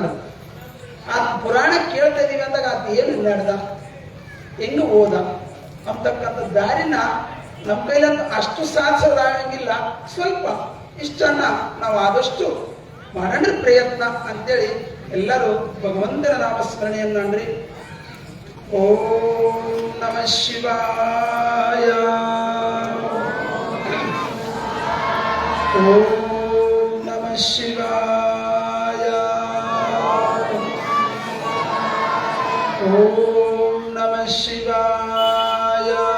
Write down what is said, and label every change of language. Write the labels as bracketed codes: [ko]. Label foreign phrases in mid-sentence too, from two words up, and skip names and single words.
[kn] ಆ ಪುರಾಣ ಕೇಳ್ತಾ ಇದೀವಿ ಅಂದಾಗ ಅದು ಏನು ನಡೆದ, ಹೆಂಗ ಹೋದ ಅಂತಕ್ಕಂಥ ದಾರಿನ ನಮ್ಮ ಕೈಲಂತೂ ಅಷ್ಟು ಸಾಧಿಸೋದಾಗಂಗಿಲ್ಲ. ಸ್ವಲ್ಪ ಇಷ್ಟನ್ನ ನಾವು ಆದಷ್ಟು ಮಾಡೋಣ ಪ್ರಯತ್ನ ಅಂತೇಳಿ ಎಲ್ಲರೂ ಭಗವಂತನ ನಾಮಸ್ಮರಣೆಯನ್ರಿ. [sa] ಓಂ ನಮಃ ಶಿವಾಯ. ಓಂ ನಮಃ ಶಿವಾಯ. ಓಂ ನಮಃ ಶಿವಾಯ.